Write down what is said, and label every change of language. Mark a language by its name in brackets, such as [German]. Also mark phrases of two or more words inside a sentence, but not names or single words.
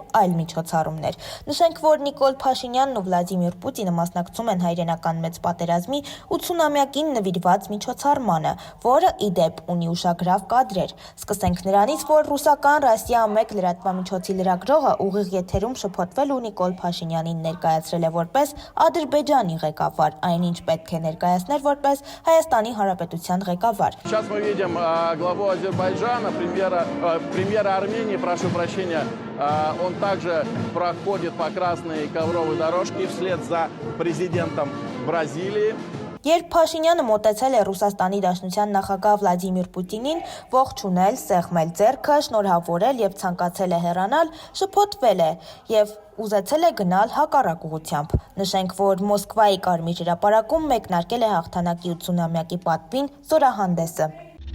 [Armenian] այլ միջոցառումներ։ Նշենք, որ Նիկոլ Փաշինյանն ու Վլադիմիր Պուտինը մասնակցում են հայրենական մեծ պատերազմի 80-ամյակին նվիրված միջոցառմանը, որը ի դեպ ունի ուշագրավ կադրեր։ Սկսենք նրանից, որ ռուսական Ռասիա 1 լրատվամիջոցի լրագրողը ուղիղ եթերում շփոթվել ու Նիկոլ Փաշինյանին ներկայացրել է որպես Ադրբեջանի ղեկավար, այնինչ պետք է ներկայացներ որպես Հայաստանի Հանրապետության ղեկավար։ [Russian] Сейчас мы видим главу Азербайджана, премьера Армении, прошу прощения, он также проходит по красной ковровой дорожке вслед за президентом Бразилии. [Armenian] Երբ Փաշինյանը մոտեցել է Ռուսաստանի Դաշնության նախագահ Վլադիմիր Պուտինին, ողջունել, սեղմել ձեռքը, շնորհավորել եւ ցանկացել է հեռանալ, շփոթվել է եւ ուզեցել է գնալ հակառակ ուղղությամբ։ Նշենք, որ Մոսկվայի Կարմիր հրապարակում մեկնարկել է հաղթանակի 80-ամյակի պատվին զորահանդեսը։